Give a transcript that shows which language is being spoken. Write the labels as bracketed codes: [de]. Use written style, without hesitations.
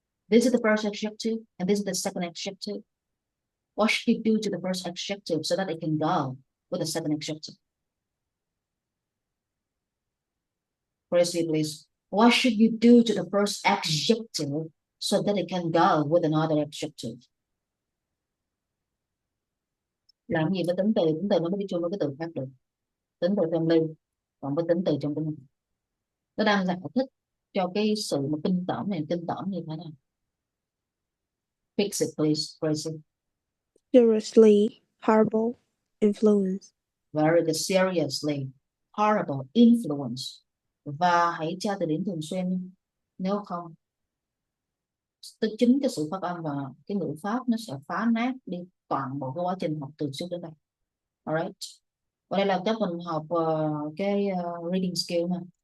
[en] This is the first adjective and this is the second adjective. What should you do to the first adjective so that it can go with the second adjective? Firstly, please. What should you do to the first adjective so that it can go with another adjective? [vi] Làm gì với tính từ? Tính từ nó mới đi chung với cái từ khác được. Tính từ trong ly, còn với tính từ trong cái này. Nó đang giải thích cho cái sự mà kinh tởm này, kinh tởm như thế nào. [en] Fix it, please, Gracie. Seriously, horrible influence. Very good. Seriously, horrible influence. [vi] Và hãy tra từ điển thường xuyên. Nếu không, chính cái sự phát âm và cái ngữ pháp nó sẽ phá nát đi toàn bộ cái quá trình học từ trước đến đây. Alright. Và đây là các mình học cái reading skill nha.